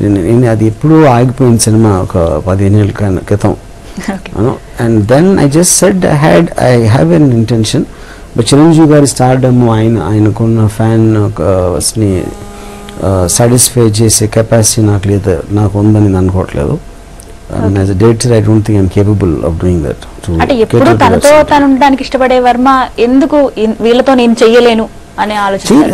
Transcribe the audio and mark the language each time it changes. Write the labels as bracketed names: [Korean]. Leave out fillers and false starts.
[Telugu] నేను అది ఎప్పుడూ ఆగిపోయిన సినిమా ఒక 15 ఏళ్ళ క్రితం. [English] And then I just said I have an intention. [Telugu] But Chiranjeevi గారి స్టార్డమ్, ఆయనకున్న ఫ్యాన్ని సాటిస్ఫై చేసే కెపాసిటీ నాకు ఉందని నేను అనుకోవట్లేదు. [English] As a director I don't think I'm capable of doing that. [Telugu] అంటే ఎప్పుడు తనతో తాను ఉండడానికి ఇష్టపడే వర్మ ఎందుకు వీళ్ళతో నేను చెయ్యలేను అనే ఆలోచన?